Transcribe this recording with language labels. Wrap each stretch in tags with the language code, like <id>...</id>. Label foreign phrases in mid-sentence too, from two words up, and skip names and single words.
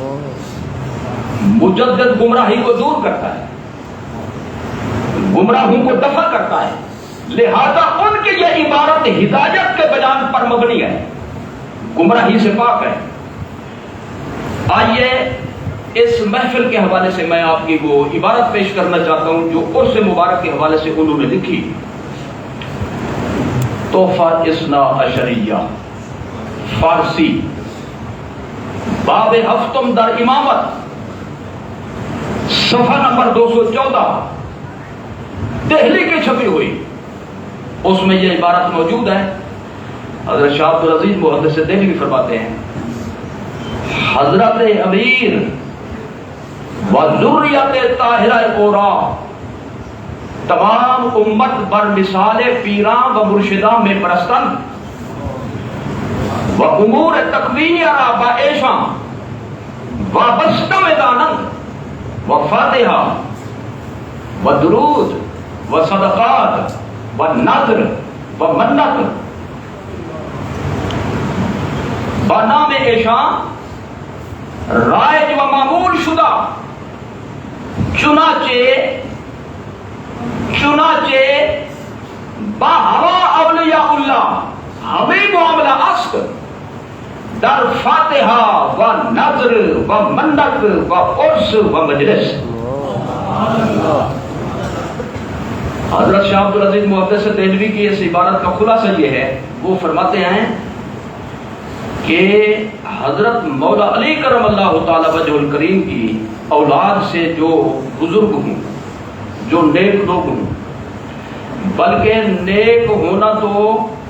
<ur>مجدد گمراہی کو دور کرتا ہے, گمراہوں کو دفع کرتا ہے, لہذا ان کی یہ عبارت ہدایت کے بیان پر مبنی ہے, گمراہی سے پاک ہے. آئیے اس محفل کے حوالے سے میں آپ کی وہ عبارت پیش کرنا چاہتا ہوں جو عرس مبارک کے حوالے سے انہوں نے لکھی. تحفہ اثنا عشریہ فارسی, باب ہفتم در امامت, صفحہ نمبر 214, دہلی کی چھپی ہوئی. اس میں یہ عبارت موجود ہے. حضرت شاہ عبدالعزیز محدث دہلوی فرماتے ہیں</ur> <fa>حضرت امیر و ذریت طاہرہ اورا تمام امت بر مثال پیراں و مرشداں میں پرستن و امور تقویہ را با ایشاں وابستہ میں دانند و فاتحہ و درود و صدقات و نذر و منت بنام ایشاں رائج و معمول شدہ, چنانچہ با ہوا اولیاء اللہ ہمیں معاملہ است در فاتحہ و نذر و منت و عرس و مجلس.</fa> <ur>حضرت شاہ عبدالعزیز محدث دہلوی کی اس عبارت کا خلاصہ یہ ہے, وہ فرماتے ہیں کہ حضرت مولا علی کرم اللہ تعالی وجہ الکریم کی اولاد سے جو بزرگ ہوں, جو نیک لوگ ہوں, بلکہ نیک ہونا تو</ur>